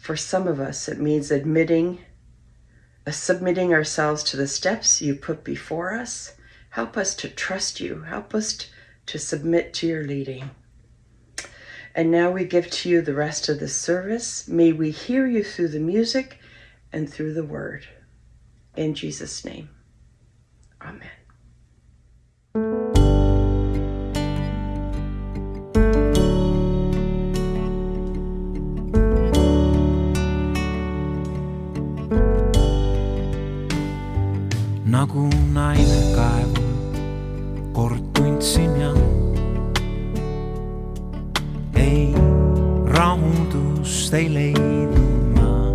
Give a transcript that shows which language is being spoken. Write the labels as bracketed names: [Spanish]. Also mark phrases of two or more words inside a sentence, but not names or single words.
[English] For some of us, it means submitting ourselves to the steps you put before us. Help us to trust you. Help us to submit to your leading. And now we give to you the rest of the service. May we hear you through the music and through the word. In Jesus' name, amen. [Estonian] Nagu naine kaevul, kord tundsin ja ei, rahuldust ei leidnud ma.